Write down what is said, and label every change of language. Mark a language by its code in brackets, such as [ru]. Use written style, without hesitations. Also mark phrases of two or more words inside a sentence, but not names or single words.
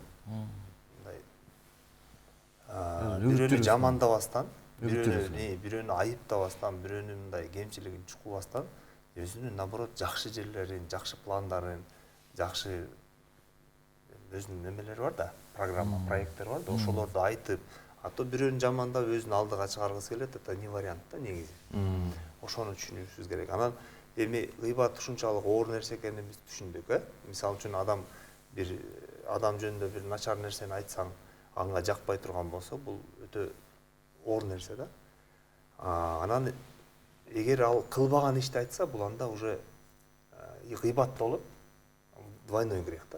[ky] Мындай бирөөнү жамандабастан, бирөөнү айыптабастан, бирөөнүн мындай кемчилигин чукубастан, өзүнүн наоборот жакшы жерлерин, жакшы пландарын, жакшы өзүнүн немелери бар да, программа, проекттер бар да, ошолорду айтып, а то бирөөнү жамандап өзүн алдыга чыгаргысы келет, [ru] это не вариант [ky] да негизи. Ошону түшүнүшүбүз керек. Анан эми гыйбат ушунчалык оор нерсе экенин биз түшүндүк, Мисалы үчүн бир адам жөнүндө бир начар нерсени айтсаң, ага жакпай турган болсо, бул өтө оор нерсе да. Анан эгер ал кылбаган ишти айтса, бул анда уже гыйбат болуп, [ru] двойной грех [ky] да.